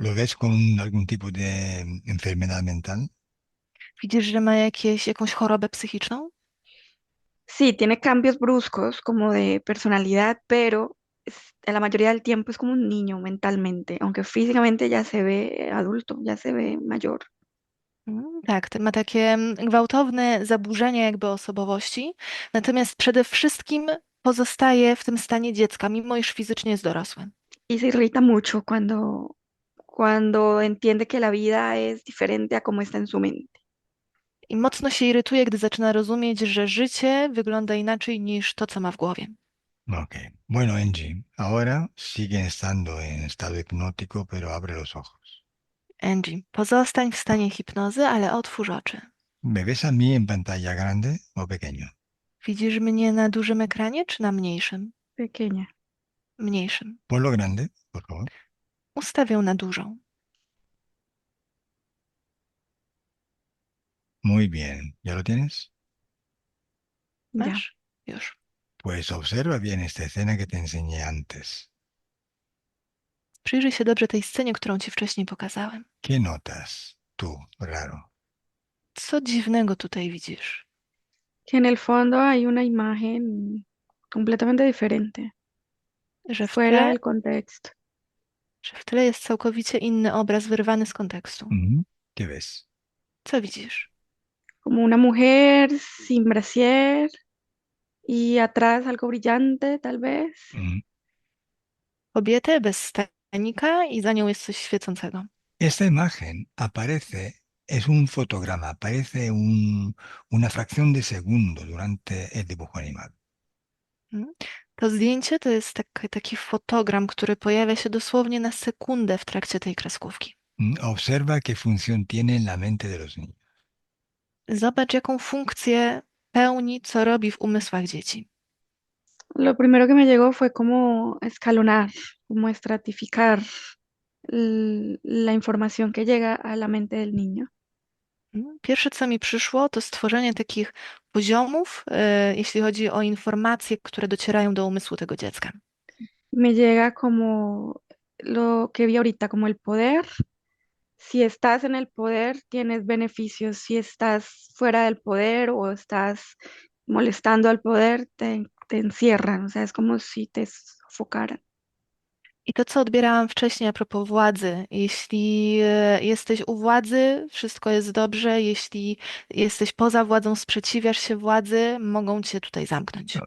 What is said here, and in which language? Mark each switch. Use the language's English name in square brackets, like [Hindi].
[Spanish] ¿Lo ves con algún tipo de enfermedad mental? [Polish] Widzisz, że ma jakąś chorobę psychiczną? [Spanish] Sí, tiene cambios bruscos como de personalidad, pero la mayoría del tiempo es como un niño mentalmente, aunque físicamente ya se ve adulto, ya se ve mayor. [Polish] Tak, ma takie gwałtowne zaburzenia jakby osobowości, natomiast przede wszystkim pozostaje w tym stanie dziecka, mimo iż fizycznie jest dorosły. [Spanish] Y se irrita mucho cuando entiende que la vida es diferente a como está en su mente. [Polish] I mocno się irytuje, gdy zaczyna rozumieć, że życie wygląda inaczej niż to, co ma w głowie. Ok. [Spanish] Bueno, Angie, ahora sigue estando en estado hipnótico, pero abre los ojos. [Polish] Angie, pozostań w stanie hipnozy, ale otwórz oczy. [Spanish] ¿Me ves a mí en pantalla grande o pequeño? [Polish] Widzisz mnie na dużym ekranie czy na mniejszym? [Spanish] Pequeña. [Polish] Mniejszym. [Spanish] Ponlo grande, por favor. [Polish] Ustawię na dużą. [Spanish] Muy bien. ¿Ya lo tienes? Ya. [Polish] Masz? Już. [Spanish] Pues observa bien esta escena que te enseñé antes. [Polish] Przyjrzyj się dobrze tej scenie, którą ci wcześniej pokazałem. [Spanish] ¿Qué notas tú, raro? [Polish] Co dziwnego tutaj widzisz? [Spanish] Que en el fondo hay una imagen completamente diferente, [Polish] Że w [Spanish] fuera [Polish] tle, [Spanish] del contexto. [Polish] że w tle jest całkowicie inny obraz wyrwany z kontekstu. [Spanish] Ujú. ¿Qué ves? [Polish] Co widzisz? [Spanish] Como una mujer sin brasier y atrás algo brillante, tal vez. Ujú. [Polish] Kobietę bez stanika i za nią jest coś świecącego. [Spanish] Esta imagen aparece, es un fotograma, aparece una fracción de segundo durante el dibujo animado. Mm. [Polish] To zdjęcie to jest taki fotogram, który pojawia się dosłownie na sekundę w trakcie tej kreskówki. [Spanish] Observa qué función tiene en la mente de los niños. [Polish] Zobacz, jaką funkcję pełni, co robi w umysłach dzieci. [Spanish] Lo primero que me llegó fue como escalonar, como estratificar la información que llega a la mente del niño. [Polish] Pierwsze, co mi przyszło, to stworzenie takich poziomów, jeśli chodzi o informacje, które docierają do umysłu tego dziecka. [Spanish] Me llega como lo que vi ahorita, como el poder. Si estás en el poder, tienes beneficios. Si estás fuera del poder o estás molestando al poder, te encierran. O sea, es como si te sofocaran. [Polish] I to, co odbierałam wcześniej a propos władzy. Jeśli jesteś u władzy, wszystko jest dobrze. Jeśli jesteś poza władzą, sprzeciwiasz się władzy, mogą cię tutaj zamknąć.